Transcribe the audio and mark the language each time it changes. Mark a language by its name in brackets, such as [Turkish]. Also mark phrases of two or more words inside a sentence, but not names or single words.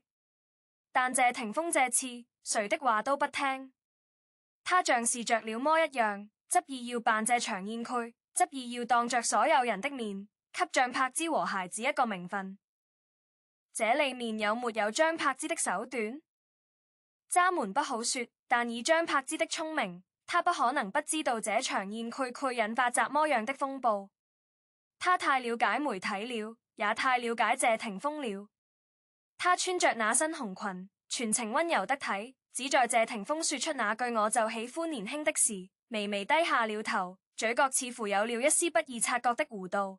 [Chinese] 但謝霆鋒這次誰的話都不聽，他像是着了魔一樣，執意要辦這場宴會，執意要當着所有人的面給張柏芝和孩子一個名分。這裡面有沒有張柏芝的手段？渣們不好說，但以張柏芝的聰明，他不可能不知道這場宴會會引發怎麼樣的風暴。他太了解媒體了，也太了解謝霆鋒了。他穿着那身紅裙，全程溫柔得體，只在謝霆鋒說出那句我就喜歡年輕的時，微微低下了頭，嘴角似乎有了一絲不易察覺的弧度。